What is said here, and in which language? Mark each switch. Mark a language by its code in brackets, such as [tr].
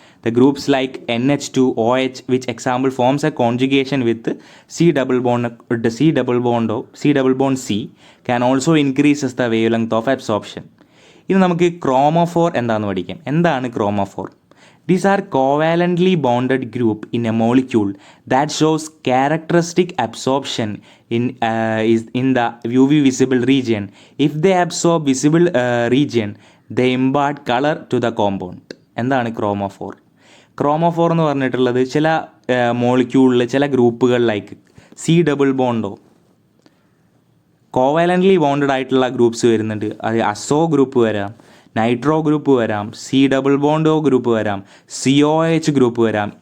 [en] The groups like NH2, OH, which example forms a conjugation with C double bond C, can also increases the wavelength of absorption. [ml] ഇനി നമുക്ക് ക്രോമോഫോർ എന്താണെന്ന് പഠിക്കാം. എന്താണ് ക്രോമോഫോർ? [en] These are covalently bonded group in a molecule that shows characteristic absorption in the UV visible region. If they absorb visible region, they impart color to the compound. [ml] എന്താണ് ക്രോമോഫോർ? ക്രോമോഫോർ എന്ന് പറഞ്ഞിട്ടുള്ളത് ചില മോളിക്യൂളിൽ ചില ഗ്രൂപ്പുകൾ like C double bond കോവാലൻ്റ്ലി bonded ആയിട്ടുള്ള groups വരുന്നുണ്ട്. അത് അസോ group വരാം, നൈട്രോ ഗ്രൂപ്പ് വരാം, C+O ഗ്രൂപ്പ് വരാം, COH ഗ്രൂപ്പ് വരാം.